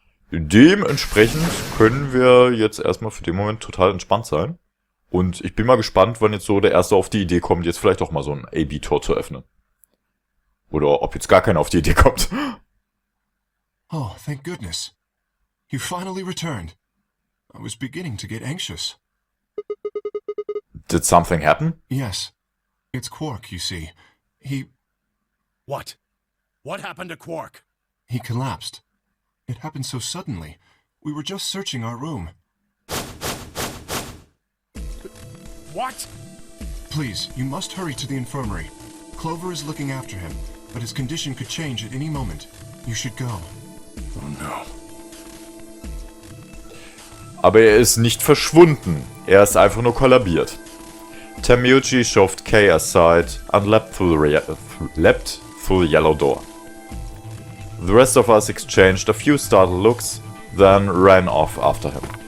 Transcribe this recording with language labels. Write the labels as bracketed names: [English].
[German] Dementsprechend können wir jetzt erstmal für den Moment total entspannt sein. Und ich bin mal gespannt, wann jetzt so der Erste auf die Idee kommt, jetzt vielleicht auch mal so ein A-B-Tor zu öffnen. Oder ob jetzt gar keiner auf die Idee kommt. [English] Oh, thank goodness. You finally returned. I was beginning to get anxious. Did something happen? Yes. It's Quark, you see. What? What happened to Quark? He collapsed. It happened so suddenly. We were just searching our room. What? Please, you must hurry to the infirmary. Clover is looking after him, but his condition could change at any moment. You should go. Oh no. [German] Aber er ist nicht verschwunden. Er ist einfach nur kollabiert. [English] Termiucci shoved Kay aside and leapt through the yellow door. The rest of us exchanged a few startled looks, then ran off after him.